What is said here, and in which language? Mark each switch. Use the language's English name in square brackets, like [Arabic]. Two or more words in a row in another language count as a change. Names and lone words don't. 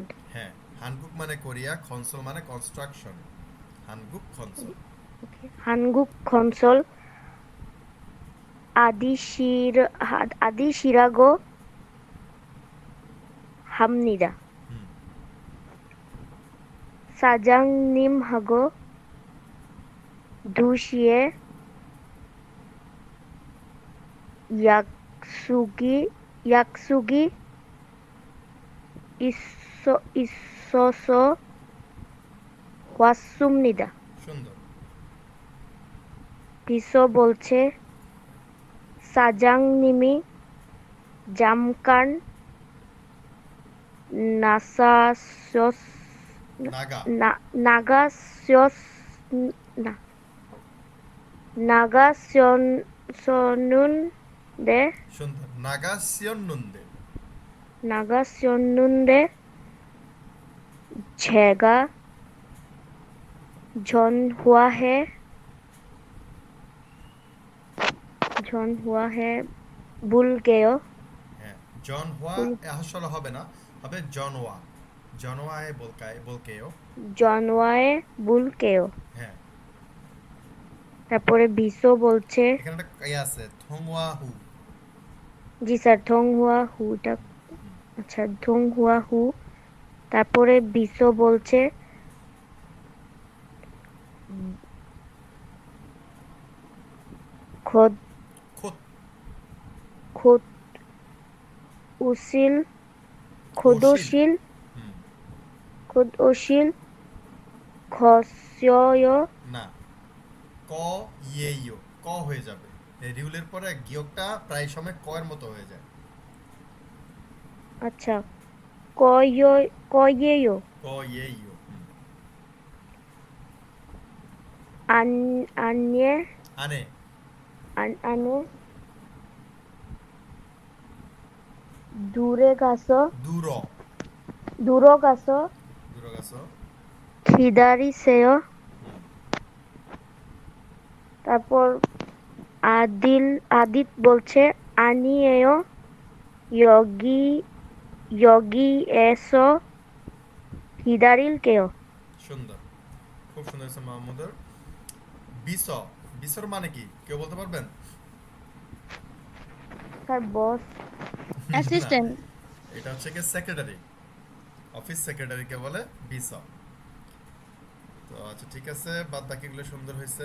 [Bangla] হ্যাঁ, হানগুক মানে কোরিয়া, খনসল মানে কনস্ট্রাকশন। হানগুক খনসল। [Korean] 한국 건설 아디 시라고 합니다 হুম। 사장님하고 두 시에 약속이 있어서 왔습니다. [Bangla] সুন্দর। [Korean] 비서 বলছে 사장님이 잠깐 나가셨 নাগা। 나가셨 나 나가셨는데 সুন্দর, 나가셨 는데. 나가셨는데 제가 전화해 전화해 볼게요. হ্যাঁ, 전화 볼 [Bangla] আসলে হবে না, হবে জনওয়া। জনওয়ায় বলকায় বলকেও। [Korean] 전화해 볼게요. [Bangla] হ্যাঁ। তারপরে বিশো বলছে এখানে একটা ইয়ে আছে, [Korean] 통화 후. [Bangla] জি স্যার ধংহুয়া হুটা। আচ্ছা, [Korean] 통화 후. [Bangla] তারপরে বিশো বলছে খোদ খোত। [Korean] 곧 오실 ওশিল। খোদশিল হুম। 곧오실 거예요. [Bangla] না, [Korean] 거예요, [Bangla] ক হয়ে যাবে। এই রিউলের পরে গিয়কটা প্রায় সময় ক এর মতো হয়ে যায়। আচ্ছা, কয়ে요. [Korean] 거예요. 안에 আনে। 안에 দূরে 가서 দূর। দূর 가서 들어 가서. 기다리세요. হুম। [Bangla] তারপর আদিত বলছে 아니에요. [Korean] 여기 여기에서 기다릴게요. [Bangla] সুন্দর, খুব সুন্দর হয়েছে মাহমুদের। বিস। বিসর মানে কি কেউ বলতে পারবেন? স্যার বস। না, অ্যাসিস্ট্যান্ট। এটা হচ্ছে কি সেক্রেটারি, অফিস সেক্রেটারিকে বলে বিস। তো আচ্ছা, ঠিক আছে, বাদ বাকিগুলো সুন্দর হয়েছে।